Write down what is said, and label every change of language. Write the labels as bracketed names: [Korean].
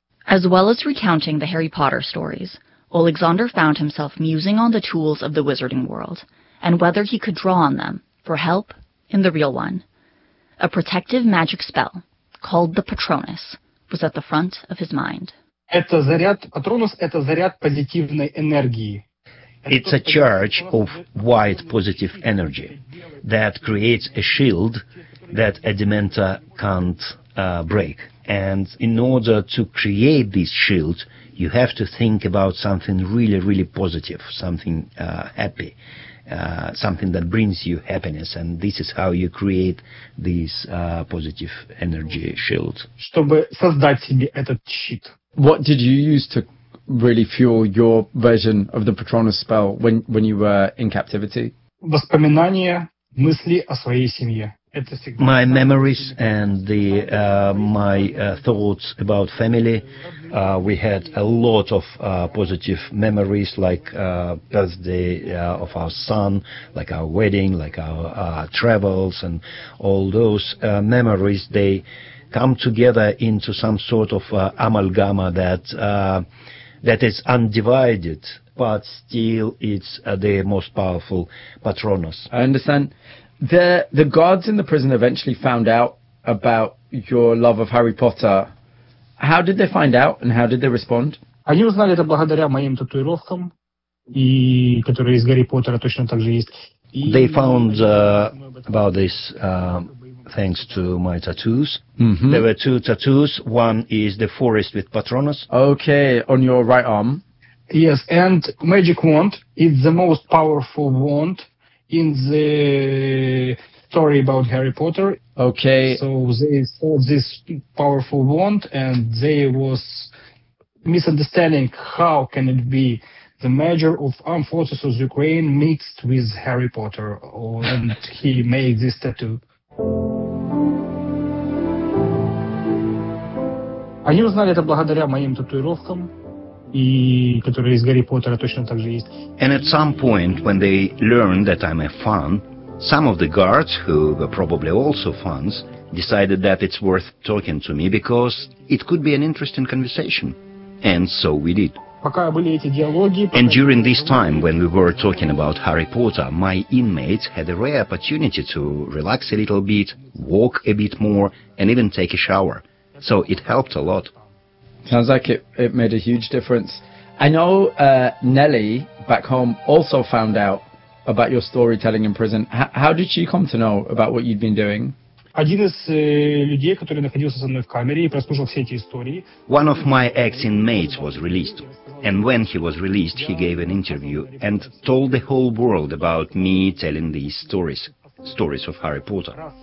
[English] As well as recounting the Harry Potter stories, Oleksandr found himself musing on the tools of the wizarding world and whether he could draw on them for help in the real one. A protective magic spell called the Patronus was at the front of his mind. [Russian] Это заряд, Патронус – это заряд позитивной энергии. [English] It's a charge of white positive energy that creates a shield that a dementor can't break. And in order to create this shield, you have to think about something really, really positive, something happy, something that brings you happiness. And this is how you create this positive energy shield. [Russian] Чтобы создать себе этот щит. [English] What did you use to really fuel your version of the Patronus spell when you were in captivity? [Russian] Воспоминания, мысли о своей семье. [English] My memories and the my thoughts about family. We had a lot of positive memories, like birthday of our son, like our wedding, like our travels, and all those memories. They come together into some sort of amalgama that. That is undivided, but still it's the most powerful Patronus. I understand. The guards in the prison eventually found out about your love of Harry Potter. How did they find out and how did they respond? [Russian] Они узнали это благодаря моим татуировкам, и которые из Гарри Поттера точно так же есть. [English] They found about this thanks to my tattoos. Mm-hmm. There were two tattoos. One is the forest with Patronus. Okay, on your right arm. Yes, and magic wand is the most powerful wand in the story about Harry Potter. Okay. So they saw this powerful wand and there was misunderstanding how can it be the major of armed forces of Ukraine mixed with Harry Potter and he made this tattoo. [Russian] Они узнали это благодаря моим татуировкам, и которые из Гарри Поттера точно так же есть. [English] And at some point, when they learned that I'm a fan, some of the guards, who were probably also fans, decided that it's worth talking to me because it could be an interesting conversation. And so we did. [Russian] Пока были эти диалоги. [English] And during this time, when we were talking about Harry Potter, my inmates had a rare opportunity to relax a little bit, walk a bit more, and even take a shower. So it helped a lot. Sounds like it made a huge difference. I know Nelly back home also found out about your storytelling in prison. How did she come to know about what you'd been doing? [Russian] Один из людей, который находился со мной в камере и прослушал все эти истории. [English] One of my ex-inmates was released. And when he was released, he gave an interview and told the whole world about me telling these stories of Harry Potter.